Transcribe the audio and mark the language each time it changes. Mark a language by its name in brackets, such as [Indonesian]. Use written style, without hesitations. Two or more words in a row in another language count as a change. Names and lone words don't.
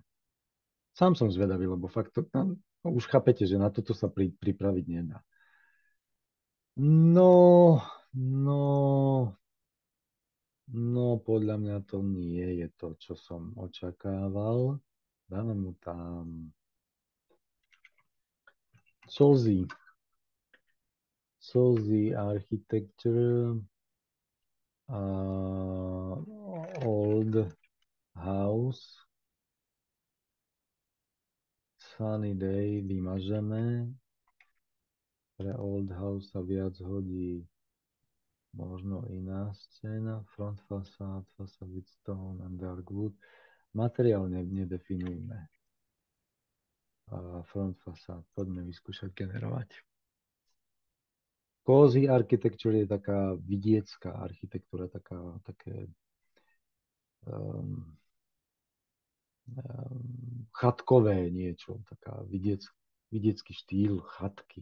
[Slovak] Sám som zvedavý, lebo fakt to, už chápete, že na toto sa pripraviť nedá. No, podľa mňa to nie je to, čo som očakával. Dáme mu tam [English] Sozy architecture, old house, sunny day [Slovak] vymažeme. Pre [English] old house [Slovak] sa viac hodí možno iná scéna, [English] front facade with stone and dark wood. [Slovak] Materiál nedefinujme. [English] Front facade, [Slovak] poďme vyskúšať generovať. [English] Cozy architecture [Slovak] je taká vidiecká architektúra, také chatkové niečo, taká vidiecký štýl chatky.